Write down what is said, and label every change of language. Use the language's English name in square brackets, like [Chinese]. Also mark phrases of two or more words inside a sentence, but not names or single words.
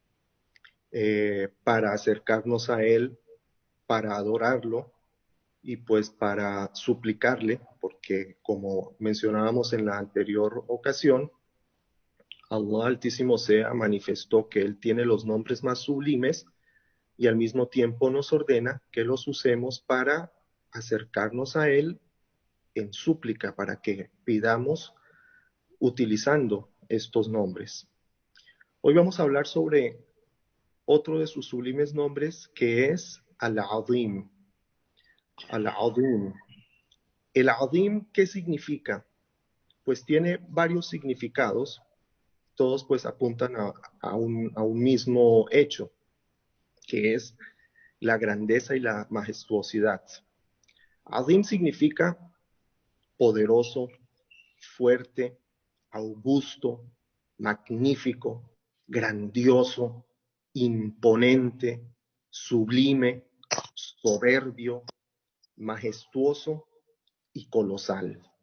[Spanish] para acercarnos a Él, para adorarlo y pues para suplicarle, porque como mencionábamos en la anterior ocasión, Allah Altísimo Sea manifestó que Él tiene los nombres más sublimes y al mismo tiempo nos ordena que los usemos para acercarnos a Él en súplica, para que pidamos utilizando estos nombres. Hoy vamos a hablar sobre otro de sus sublimes nombres, que es Al-Azim. Al-Azim. El Azim, ¿qué significa? Pues tiene varios significados, todos pues apuntan a un mismo hecho, que es la grandeza y la majestuosidad. Azim significa poderoso, fuerte, augusto, magnífico, grandioso, imponente, sublime, soberbio, majestuoso y colosal.